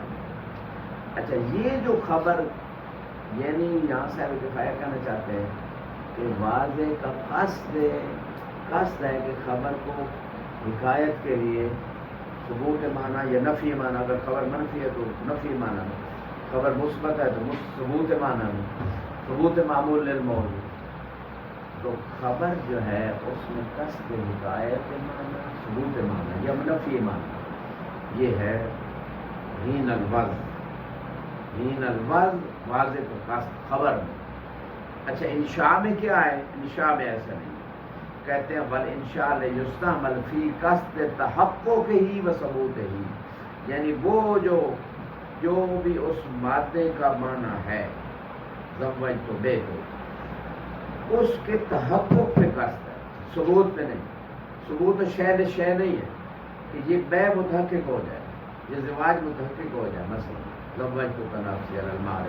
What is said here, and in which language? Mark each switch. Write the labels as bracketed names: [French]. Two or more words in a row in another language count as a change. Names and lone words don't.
[Urdu] اچھا یہ جو خبر یعنی یہاں سے ابھی کفایہ کہنا چاہتے ہیں کہ واضح کا قصد ہے کہ خبر کو حکایت کے لیے ثبوت معنی یا نفی معنی، اگر خبر منفی ہے تو نفی معنی میں، خبر مثبت ہے تو ثبوت معنی میں، [Arabic] ثبوت معمول للموضوع. [Urdu] تو خبر جو ہے اس میں قصد حکایت معنی، ثبوت معنی یا نفی معنی، یہ ہے [Arabic] ہین الوضع. ہین الوضع [Urdu] واضح کا قصد خبر میں. اچھا انشاء میں کیا ہے؟ انشاء میں ایسا نہیں، کہتے ہیں [Arabic] والانشاء لیستعمل فی قصد تحقق ہی و ثبوت ہی، [Urdu] یعنی وہ جو بھی اس مادے کا معنی ہے [Arabic] زوجت بیت، [Urdu] اس کے تحقق پہ قصد ہے، ثبوت پہ نہیں. ثبوت شے نہیں ہے کہ یہ بے متحقق ہو جائے، یہ زواج متحقق ہو جائے، مثلا [Arabic] زوجت تنافسی علی المال.